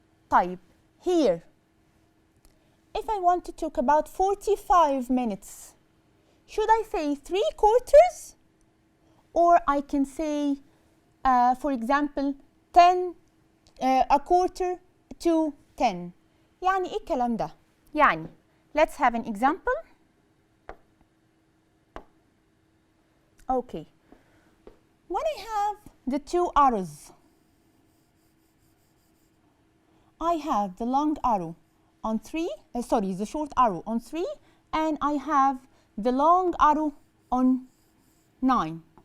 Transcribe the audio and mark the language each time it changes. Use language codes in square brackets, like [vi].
[en] طيب, here, if I want to talk about 45 minutes, should I say 3 quarters? Or I can say, for example, 10, a quarter to 10. [ar] يعني إيه الكلام ده؟ يعني, [en] let's have an example. Okay. When I have the two arrows, I have the long arrow on 3, the short arrow on 3, and I have the long arrow on 9.